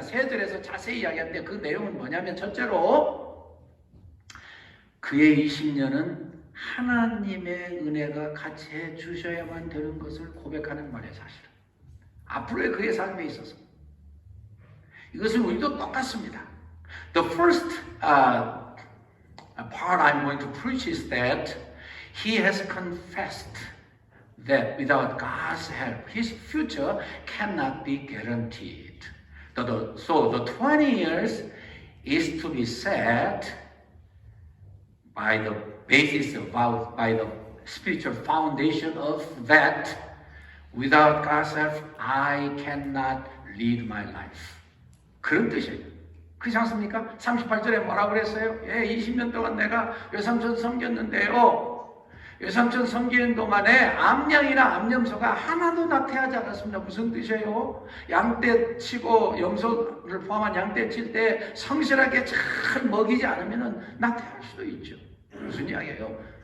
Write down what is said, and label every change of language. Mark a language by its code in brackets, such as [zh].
[ko] 3절에서 자세히 이야기하는데 그 내용은 뭐냐면 첫째로 그의 20년은 하나님의 은혜가 같이 해주셔야만 되는 것을 고백하는 말이에요. 사실은 앞으로의 그의 삶에 있어서 이것은 우리도 똑같습니다. [en] The first part I'm going to preach is that he has confessed that without God's help, his future cannot be guaranteed. So the 20 years is to be set by the basis of, by the spiritual foundation of that without God's help, I cannot lead my life. [ko] 그런 뜻이에요. 그렇지 않습니까? 38절에 뭐라고 그랬어요? 20년 동안 내가 외삼촌 섬겼는데요. 외삼촌 섬기는 동안에 암양이나 암염소가 하나도 나태하지 않았습니다. 무슨 뜻이에요? 양떼 치고 염소를 포함한 양떼 칠 때 성실하게 잘 먹이지 않으면 나태할 수도 있죠. 무슨 이야기예요?